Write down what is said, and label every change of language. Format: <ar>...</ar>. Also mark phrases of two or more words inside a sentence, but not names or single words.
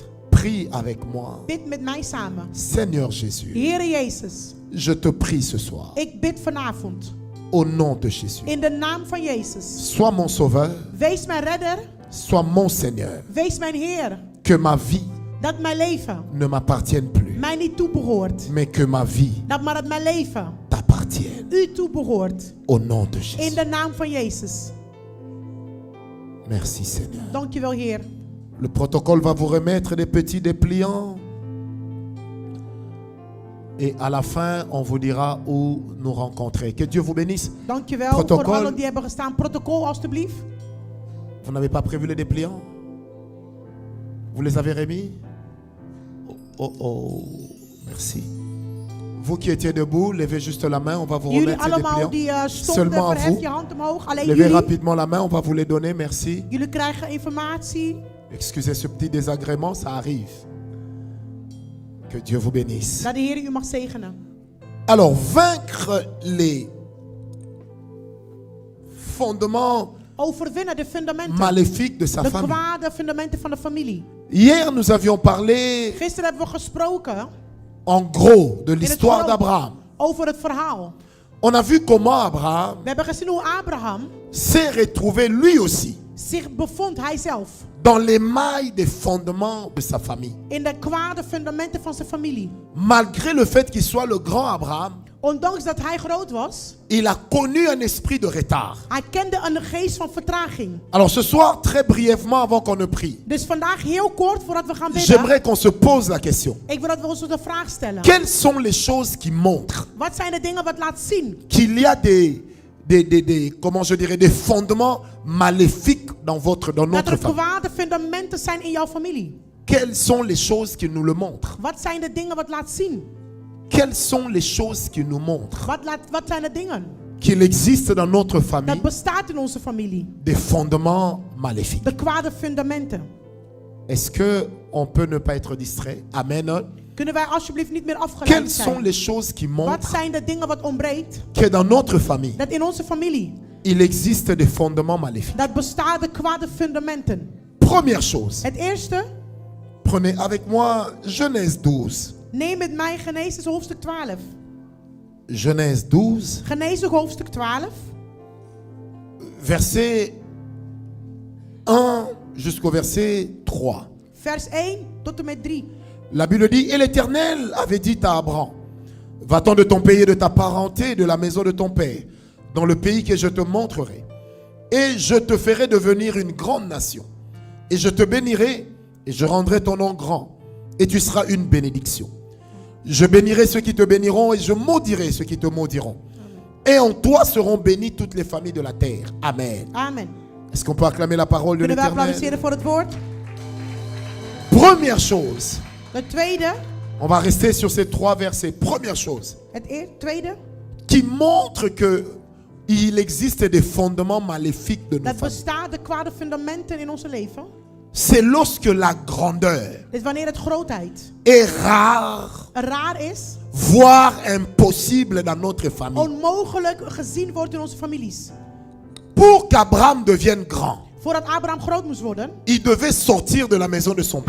<fr>prie avec moi.</fr> <nl>bid met mij samen.</nl> <fr>Seigneur Jésus,</fr> <nl>Heere Jezus,</nl> <fr>je te prie ce soir,</fr> <nl>ik bid vanavond.</nl> <fr>au nom de Jésus.</fr> <nl>In de naam van Jezus.</nl> <fr>Sois mon sauveur,</fr> <nl>Wees mijn redder.</nl> <fr>sois mon Seigneur.</fr> <nl>Wees mijn Heer.</nl> <fr>Que ma vie</fr> <nl>Dat mijn leven</nl> <fr>ne m'appartienne plus,</fr> <nl>mij niet toebehoort.</nl> <fr>mais que ma vie</fr> <nl>Maar dat mijn leven</nl> <fr>t'appartienne.</fr> <nl>u toebehoort.</nl> <fr>Au nom de</fr> <nl>In</nl> <fr>Jésus.</fr> <nl>de naam van Jezus.</nl> <fr>Merci Seigneur.</fr> <nl>Dankjewel, Heer.</nl> <fr>Le protocole va vous remettre des petits dépliants. Et à la fin, on vous dira où nous rencontrer. Que Dieu vous bénisse.</fr> <nl>Dankjewel Protocol. voor allen die hebben gestaan. Protocol, alstublieft.</nl> <fr>Vous n'avez pas prévu les dépliants? Vous les avez remis? Oh, oh, oh. Merci. Vous qui étiez debout, levez juste la main. On va vous</fr> <nl>Jullie</nl> <fr>remettre ces</fr> <nl>allemaal</nl> <fr>dépliants.</fr> <nl>die stonden,</nl> <fr>Seulement à</fr> <nl>verhef</nl> <fr>vous.</fr> <nl>je hand omhoog. Alleen</nl> <fr>Levez</fr> <nl>jullie.</nl> <fr>rapidement la main. On va vous les donner. Merci.</fr> <nl>Jullie krijgen informatie.</nl> <fr>Excusez ce petit désagrément. Ça arrive. Que Dieu vous bénisse.</fr> <nl>Dat de Heer u mag zegenen.</nl> <fr>Alors, vaincre les fondements</fr> <nl>Overwinnen de fundamenten.</nl> <fr>maléfiques de sa</fr> <nl>De</nl> <fr>famille.</fr> <nl>kwade fundamenten van de familie.</nl> <fr>Hier, nous avions parlé</fr> <nl>Gisteren hebben we gesproken</nl> <fr>en gros de</fr> <nl>in het</nl> <fr>l'histoire</fr> <nl>groot</nl> <fr>d'Abraham.</fr> <nl>over het verhaal.</nl> <fr>On a vu comment Abraham</fr> <nl>We hebben gezien hoe Abraham</nl> <fr>s'est retrouvé lui aussi</fr> <nl>zich bevond, hij zelf,</nl> <fr>dans les mailles des fondements de sa famille.</fr> <nl>in de kwade fundamenten van zijn familie.</nl> <fr>Malgré le fait qu'il soit le grand Abraham,</fr> <nl>Ondanks dat hij groot was,</nl> <fr>il a connu un esprit de retard.</fr> <nl>hij kende een geest van vertraging.</nl> <fr>Alors ce soir, très brièvement avant qu'on ne prie,</fr> <nl>Dus vandaag heel kort voordat we gaan bidden,</nl> <fr>j'aimerais qu'on se pose la question.</fr> <nl>ik wil dat we ons de vraag stellen.</nl> <fr>Quelles sont les choses qui montrent</fr> <nl>Wat zijn de dingen wat laat zien</nl> <fr>qu'il y a comment je dirais, des fondements maléfiques dans</fr> <nl>dat</nl> <fr>notre</fr> <nl>er</nl> <fr>famille?</fr> <nl>kwade fundamenten zijn in jouw familie?</nl> <fr>Quelles sont les choses qui nous le montrent?</fr> <nl>Wat zijn de dingen wat laat zien?</nl> <fr>Quelles sont les choses qui nous montrent</fr> <nl>Wat zijn de dingen?</nl> <fr>qu'il existe dans notre famille</fr> <nl>Dat bestaat in onze familie.</nl> <fr>des fondements maléfiques?</fr> <nl>De kwade fundamenten.</nl> <fr>Est-ce que on peut ne pas être distrait? Amen.</fr> <nl>Kunnen wij alsjeblieft niet meer afgeleid</nl> <fr>Quelles sont</fr> <nl>zijn?</nl> <fr>les choses qui</fr> <nl>Wat</nl> <fr>montrent</fr> <nl>zijn de dingen wat ontbreekt?</nl> <fr>que dans notre famille,</fr> <nl>Dat in onze familie,</nl> <fr>il existe des fondements maléfiques?</fr> <nl>dat bestaat de kwade fundamenten.</nl> <fr>Première chose,</fr> <nl>Het eerste,</nl> <fr>prenez avec moi Genèse 12.</fr> <nl>neem met mij Genesis hoofdstuk 12.</nl> <fr>Genèse 12,</fr> <nl>Genesis hoofdstuk 12,</nl> <fr>verset 1 jusqu'au verset 3.</fr> <nl>vers 1 tot en met 3.</nl> <fr>La Bible dit, et l'Éternel avait dit à Abraham, va-t'en de ton pays et de ta parenté, de la maison de ton père, dans le pays que je te montrerai. Et je te ferai devenir une grande nation. Et je te bénirai, et je rendrai ton nom grand. Et tu seras une bénédiction. Je bénirai ceux qui te béniront, et je maudirai ceux qui te maudiront. Et en toi seront bénies toutes les familles de la terre. Amen. Amen. Est-ce qu'on peut acclamer la parole de</fr> <nl>Kunnen we</nl> <fr>l'Éternel?</fr> <nl>applaudisseren voor het woord?</nl> <fr>Première chose,</fr> <nl>Het tweede,</nl> <fr>on va rester sur ces 3 versets. Première chose,</fr> <nl>tweede,</nl> <fr>qui montre que il existe des fondements maléfiques de nos</fr> <nl>dat</nl> <fr>familles.</fr> <nl>bestaat de kwade fundamenten in ons leven.</nl> <fr>C'est lorsque la grandeur</fr> <nl>Dit is wanneer het grootheid</nl> <fr>est rare,</fr> <nl>raar is,</nl> <fr>voire impossible dans notre famille.</fr> <nl>onmogelijk gezien wordt in onze families.</nl> <fr>Pour qu'Abraham devienne grand,</fr> <nl>Voordat Abraham groot moest worden,</nl> <fr>il devait sortir de la maison de son</fr>